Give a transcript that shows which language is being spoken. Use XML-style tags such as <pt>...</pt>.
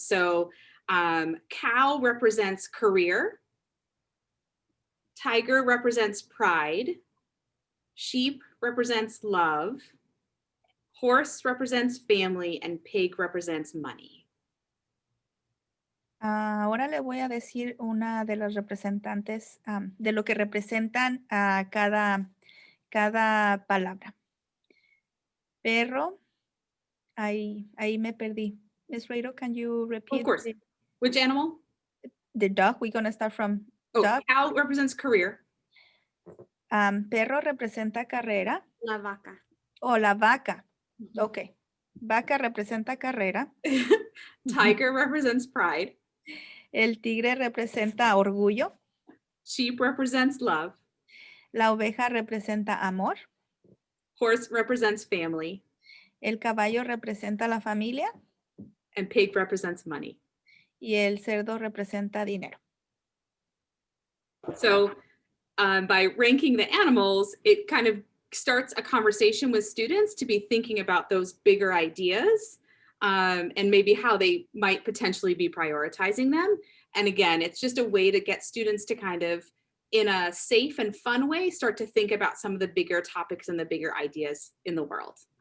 <en>So cow represents career. Tiger represents pride. Sheep represents love. Horse represents family, and pig represents money.</en> <es>Ahora le voy a decir una de las representantes de lo que representan a cada palabra. Perro, ahí me perdí. Ms.</es> <en>Rado, can you repeat? Of course. Which animal? The dog. We're going to start from dog. Cow represents career.</en> <es>Perro representa carrera. La vaca. O la vaca. Okay. Vaca representa carrera.</es> <en>Tiger represents pride.</en> <es>El tigre representa orgullo.</es> <en>Sheep represents love.</en> <es>La oveja representa amor.</es> <en>Horse represents family.</en> <es>El caballo representa la familia.</es> <en>And pig represents money.</en> <es>Y el cerdo representa dinero.</es> <en>So by ranking the animals, it kind of starts a conversation with students to be thinking about those bigger ideas and maybe how they might potentially be prioritizing them. And again, it's just a way to get students to kind of, in a safe and fun way, start to think about some of the bigger topics and the bigger ideas in the world.</en>